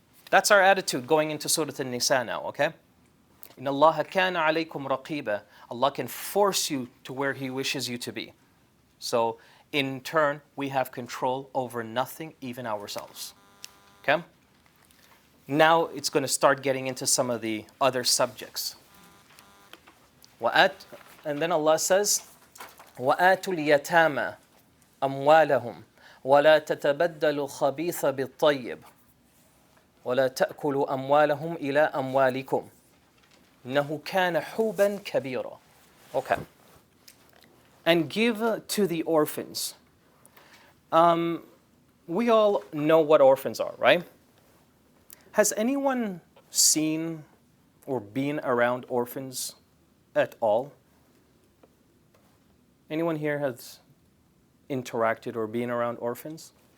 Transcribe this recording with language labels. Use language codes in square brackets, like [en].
[en] That's our attitude going into Surah Nisaa now, okay? [ar] Inna Allaha kana alaykum raqiba. [en] Allah can force you to where He wishes you to be. So in turn, we have control over nothing, even ourselves. Okay? Now it's going to start getting into some of the other subjects. And then Allah says, [ar] وَآتُوا الْيَتَامَى أَمْوَالَهُمْ وَلَا تَتَبَدَّلُوا الْخَبِيثَ بِالطَّيِّبِ وَلَا تَأْكُلُوا أَمْوَالَهُمْ إِلَىٰ أَمْوَالِكُمْ إِنَّهُ كَانَ حُوبًا كَبِيرًا. [en] Okay. And give to the orphans. We all know what orphans are, right? Has anyone seen or been around orphans at all? Anyone here has interacted or been around orphans?